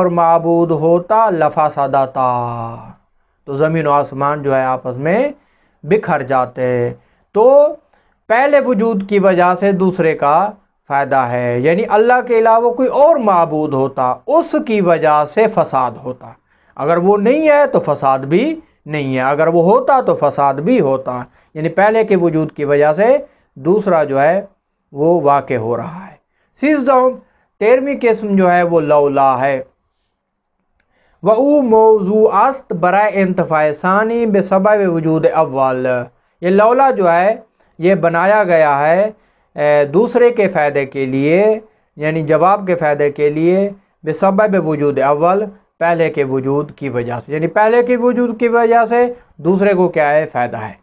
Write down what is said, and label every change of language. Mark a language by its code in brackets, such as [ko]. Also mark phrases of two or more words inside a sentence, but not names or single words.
[ur] معبود ہوتا لفسدتا، تو زمین و آسمان جو ہے آپس میں بکھر جاتے، تو پہلے وجود کی وجہ سے دوسرے کا فائدہ ہے، یعنی اللہ کے علاوہ کوئی اور معبود ہوتا اس کی وجہ سے فساد ہوتا، اگر وہ نہیں ہے تو فساد بھی نہیں ہے، اگر وہ ہوتا تو فساد بھی ہوتا، یعنی پہلے کے وجود کی وجہ سے دوسرا جو ہے وہ واقع ہو رہا ہے۔ 13ویں قسم جو ہے وہ لولا ہے، [fa] و او موضوع است برای انتفاع ثانی بسبب وجود اول. [ur] یہ لولا جو ہے یہ بنایا گیا ہے دوسرے کے فائدے کے لیے، یعنی جواب کے فائدے کے لیے، [fa] بسبب وجود اول، [ur] پہلے کے وجود کی وجہ سے، یعنی پہلے کے وجود کی وجہ سے دوسرے کو کیا ہے، فائدہ ہے.